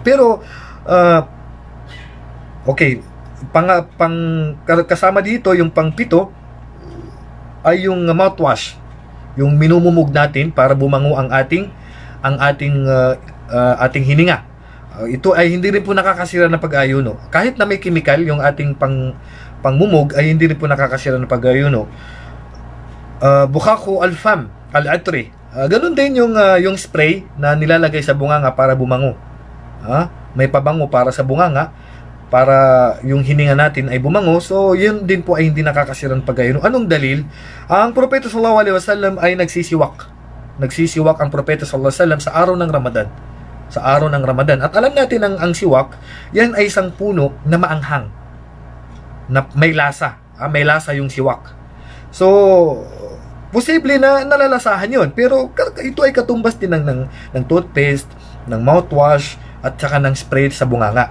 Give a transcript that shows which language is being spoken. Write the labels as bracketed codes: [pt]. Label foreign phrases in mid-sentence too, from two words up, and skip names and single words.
[tl] Pero okay, kasama dito yung pangpito ay yung mouthwash, yung minumumog natin para bumango ang ating hininga. Ito ay hindi rin po nakakasira ng pag-ayuno. Kahit na may chemical yung ating pangmumog ay hindi rin po nakakasira ng pag-ayuno. [ar] بخاخ الفم, al-atri. [tl] Ganun din yung spray na nilalagay sa bunganga para bumango. May pabango para sa bunganga, para yung hininga natin ay bumango. So yun din po ay hindi nakakasira ng pag-ayuno. Anong dalil? Ang propeta [ar] صلى الله عليه وسلم [tl] ay nagsisiwak ang propeta [ar] صلى الله عليه وسلم [tl] sa araw ng Ramadan. At alam natin ang siwak, yan ay isang puno na maanghang, na may lasa. May lasa yung siwak. So posible na nalalasahan yun, pero ito ay katumbas din ng toothpaste, ng mouthwash, at saka ng spray sa bunganga.